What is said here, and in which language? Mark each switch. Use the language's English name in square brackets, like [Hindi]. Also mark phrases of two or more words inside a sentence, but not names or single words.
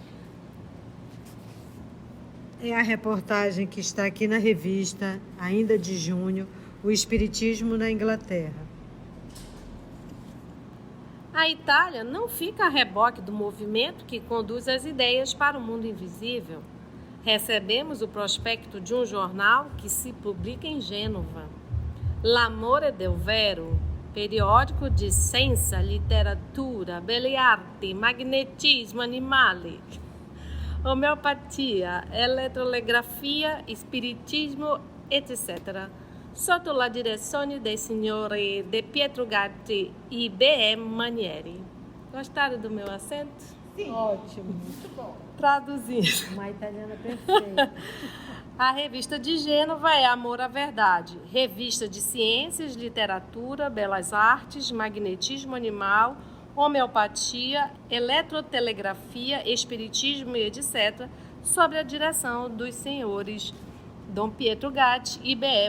[Portuguese] É a reportagem que está aqui na revista, ainda de junho, O Espiritismo na Inglaterra. A Itália não fica a reboque do movimento que conduz as ideias para o mundo invisível. Recebemos o prospecto de um jornal que se publica em Gênova. [Italian] L'Amore del Vero, [Portuguese] periódico de ciência, literatura, [Italian] belle arte, magnetismo animale, homeopatia, eletrolegrafia, spiritismo, etc. Sotto la direzione dei signori De Pietro Gatti e B.M. Manieri. [Portuguese] Gostaram do meu acento? Sim. Ótimo. Muito bom. Traduzindo. Uma italiana perfeita. A revista de Gênova é Amor à Verdade, revista de ciências, literatura, belas artes, magnetismo animal, homeopatia, eletrotelegrafia, espiritismo e etc., sob a direção dos senhores Dom Pietro Gatti e B.E.